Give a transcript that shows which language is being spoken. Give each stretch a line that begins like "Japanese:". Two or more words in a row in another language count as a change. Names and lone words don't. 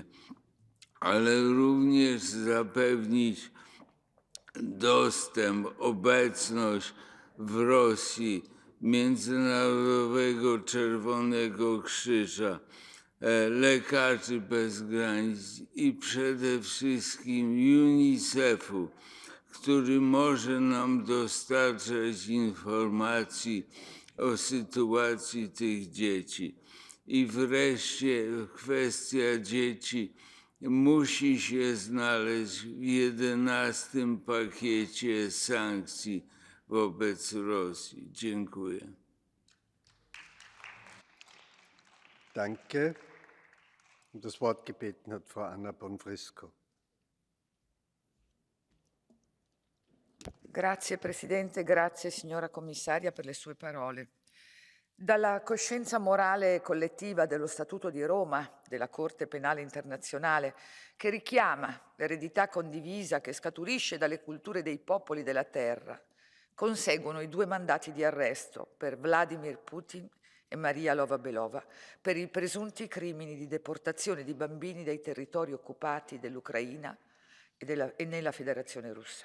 Polish: ale również zapewnić dostęp, obecność w Rosji Międzynarodowego Czerwonego Krzyża, Lekarzy Bez Granic i przede wszystkim UNICEF-u, który może nam dostarczać informacji o sytuacji tych dzieci. I wreszcie kwestia dzieci musi się znaleźć w 11. pakiecie sankcji wobec Rosji. Dziękuję.
German: Danke. Um das Wort gebeten hat Frau Anna Bonfrisco.
Italian: Grazie Presidente, grazie signora Commissaria per le sue parole. Dalla coscienza morale collettiva dello Statuto di Roma, della Corte Penale Internazionale, che richiama l'eredità condivisa che scaturisce dalle culture dei popoli della terra, conseguono i 2 mandati di arresto per Vladimir Putin e Maria Lvova-Belova per i presunti crimini di deportazione di bambini dai territori occupati dell'Ucraina e nella Federazione Russa.